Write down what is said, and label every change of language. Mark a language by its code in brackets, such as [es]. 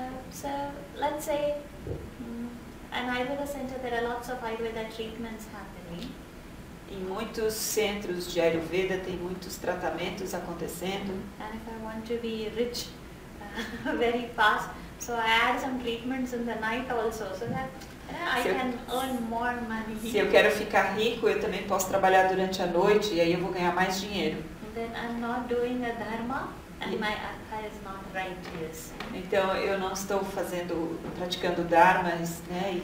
[en] So let's say an Ayurveda center, there are lots of Ayurveda treatments happening. [pt] Em muitos centros de Ayurveda tem muitos tratamentos acontecendo. [en] And if I want to be rich very fast, so I add some treatments in the night also, so that I can earn more money. [pt] Se eu quero ficar rico, eu também posso trabalhar durante a noite e aí eu vou ganhar mais dinheiro. [en] Then I'm not doing a dharma and my artha is not righteous. [pt] Então eu não estou praticando dharmas, né?